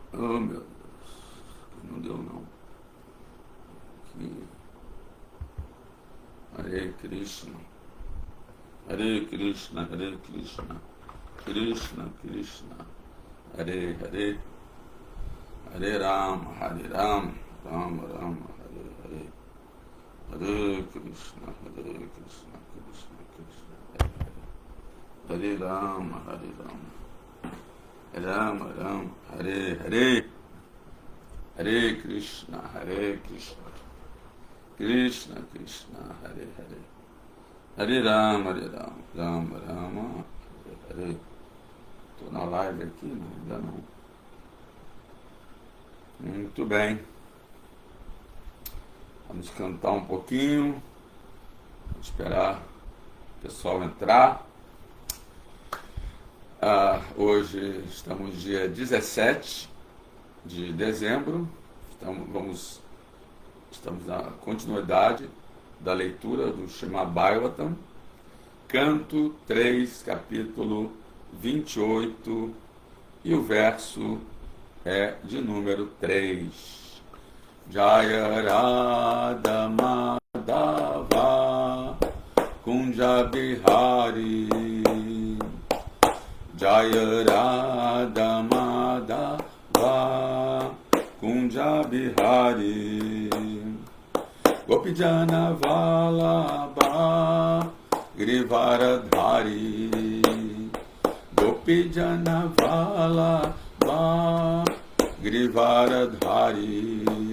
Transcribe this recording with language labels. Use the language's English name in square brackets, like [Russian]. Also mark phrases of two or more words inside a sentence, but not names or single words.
[Portuguese] Oh, meu Deus. Não deu, não. Aqui. [Sanskrit] Hare Krishna. Hare Krishna, Hare Krishna. Krishna, Krishna. Hare Hare. Hare Rama, Hare Rama. Rama, Rama, Hare Hare. Hare Krishna, Hare Krishna. Krishna, Krishna. Hare Hare. Hare Rama, Hare Rama. Rama, Rama, Hare Hare. Hare Krishna, Hare Krishna. Krishna, Krishna, Hare Hare. Hare Rama, Rama, Rama, Hare Hare. [Portuguese] Estou na live aqui, não, ainda não. Muito bem. Vamos cantar um pouquinho. Vamos esperar o pessoal entrar. Hoje estamos dia 17 de dezembro. Estamos na continuidade da leitura do Srimad Bhagavatam, canto 3, capítulo 28, e o verso é de número 3. [Sanskrit] Jaya Radha Madhava Kunja Bihari, Jaya Radha Madhava Kunja Bihari, Gopijana Vallabha Grivaradhari, Gopijana Vallabha Grivaradhari,